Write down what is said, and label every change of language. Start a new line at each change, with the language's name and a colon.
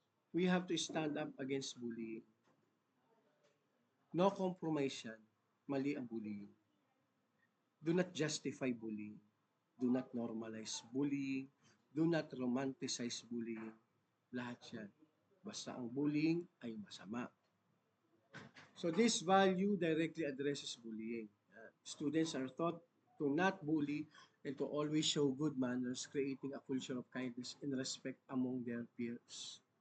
English: We have to stand up against bullying. No compromise yan.
Filipino: Mali ang bullying.
English: Do not justify bullying. Do not normalize bullying. Do not romanticize bullying.
Filipino: Lahat yan. Basta ang bullying ay masama.
English: So this value directly addresses bullying. Students are taught to not bully and to always show good manners, creating a culture of kindness and respect among their peers.